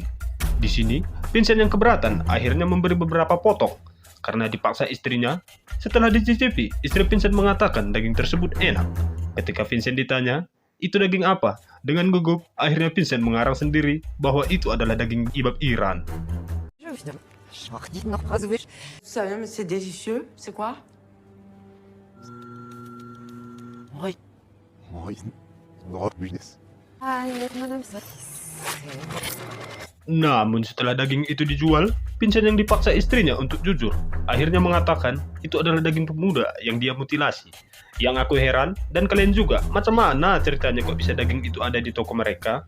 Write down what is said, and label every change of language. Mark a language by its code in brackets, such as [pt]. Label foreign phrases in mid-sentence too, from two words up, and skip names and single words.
[id] Di sini, Vincent yang keberatan akhirnya memberi beberapa potong. Karena dipaksa istrinya, setelah dicicipi, istri Vincent mengatakan daging tersebut enak. Ketika Vincent ditanya, itu daging apa? Dengan gugup, akhirnya Vincent mengarang sendiri bahwa itu adalah daging ibab Iran. [fr] Ça vient, mais c'est délicieux. C'est quoi? Oui. [id] Namun setelah daging itu dijual, Vincent yang dipaksa istrinya untuk jujur, akhirnya mengatakan itu adalah daging pemuda yang dia mutilasi. Yang aku heran, dan kalian juga, [ms] macam mana [id] ceritanya kok bisa daging itu ada di toko mereka?